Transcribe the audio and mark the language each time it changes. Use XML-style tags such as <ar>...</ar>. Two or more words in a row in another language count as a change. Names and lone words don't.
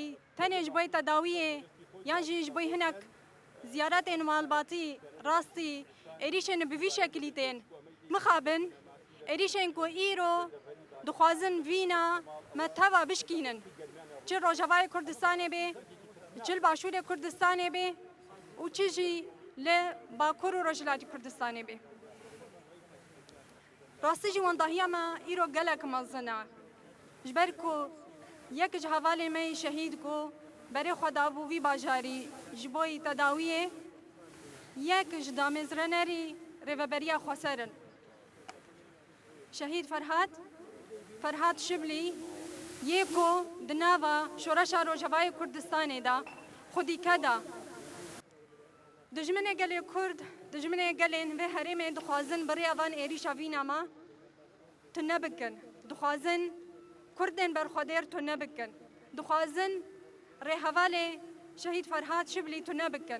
<ku>تەنێژ بۆی تەداویێ یان ژیش بۆی هەنێک زیارەتێن ماڵباتی ڕاستی ئێریشێن بڤی شەکلی تێن مخابن ئێریشێن کۆ ئیرۆ دخوازن ڤینە مەتەوە بشکینن چ ڕۆژەوای کوردستانێ بێ چل باشوورێ کوردستانێ بێ و چژی لە باکوور و ڕۆژهەلاتی کوردستانێ بێ. ڕاستیژی وەنداهیەمە ئیرۆ گەلێک مەزنە ji ber ku yek ji hevalê me şehîd ku berê xwe dabû vî bajarî ji bo tedawiyê yek ji damêzrenerî rêveberiya xweserin. Şehîd Ferhat Şiblî yê ku di nava şoreşa Rojavayê Kurdistanê da xwedîke da dijminê gelê Kurd dijminê gelên vê herêmê dixwazin bi rêya van êrîşa vîna me tu nebikin, dixwazin Kurdên berxwedêr tu nebikin, dixwazin rêhevalê Şehîd Ferhat Şiblî tu nebikin.</ku>